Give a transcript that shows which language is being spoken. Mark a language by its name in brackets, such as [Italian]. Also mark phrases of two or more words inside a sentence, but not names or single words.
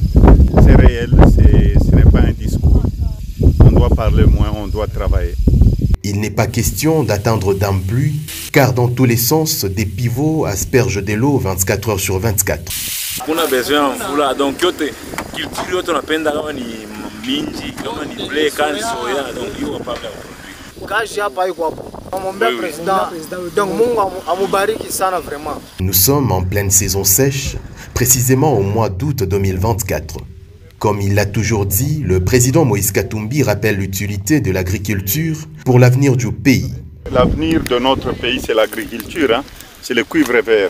[French] C'est réel, ce n'est pas un discours. On doit parler moins, on doit travailler. Il n'est pas question d'attendre d'un pluie, car dans tous les sens, des pivots aspergent de l'eau 24 heures sur 24. On a besoin de [Swahili] mvula, donc culture yote tunapenda kama ni minji, kama ni blé, kama ni soya, donc hiyo hapana produit. Kazi hapa iko hapo. Namwombea président. Donc Mungu amubariki sana vraiment. [French] Nous sommes en pleine saison sèche, précisément au mois d'août 2024. Comme il l'a toujours dit, le président Moïse Katumbi rappelle l'utilité de l'agriculture pour l'avenir du pays. L'avenir de notre pays, c'est l'agriculture, hein? C'est le cuivre vert.